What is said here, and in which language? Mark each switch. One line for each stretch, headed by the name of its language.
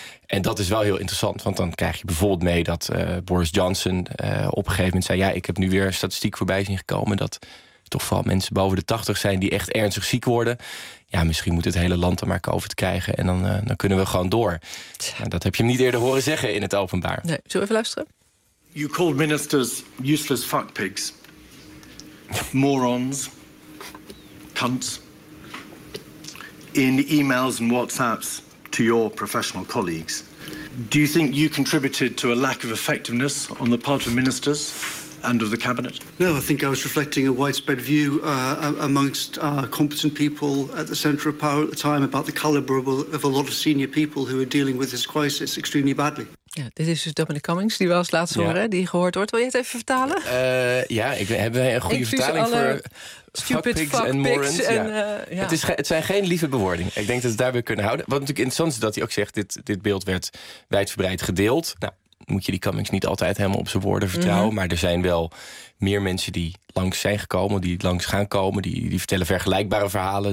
Dutch: En dat is wel heel interessant. Want dan krijg je bijvoorbeeld mee dat Boris Johnson op een gegeven moment zei, ja, ik heb nu weer een statistiek voorbij zien gekomen dat toch vooral mensen boven de 80 zijn die echt ernstig ziek worden. Ja, misschien moet het hele land dan maar COVID krijgen en dan kunnen we gewoon door. Nou, dat heb je hem niet eerder horen zeggen in het openbaar. Nee, zullen we even luisteren?
English: You called ministers useless fuckpigs. Morons. Cunts. In emails and WhatsApps to your professional colleagues. Do you think you contributed to a lack of effectiveness on the part of ministers and of the cabinet? No, I think I was reflecting a widespread view amongst competent people at the centre of power at the time about the calibre of a lot of senior people who were dealing with this crisis extremely badly.
Dutch: Ja, dit is dus Dominic Cummings, die we als laatste horen, die gehoord wordt. Wil je het even vertalen? Hebben wij een goede vertaling voor
English: stupid fuckpigs
Dutch: en
English: morons?
Dutch: Ja. Het zijn geen lieve bewoordingen. Ik denk dat we het daarbij kunnen houden. Wat natuurlijk interessant is dat hij ook zegt, dit beeld werd wijdverbreid gedeeld. Nou, moet je die Cummings niet altijd helemaal op zijn woorden vertrouwen. Mm-hmm. Maar er zijn wel meer mensen die langs zijn gekomen, die langs gaan komen, die vertellen vergelijkbare verhalen.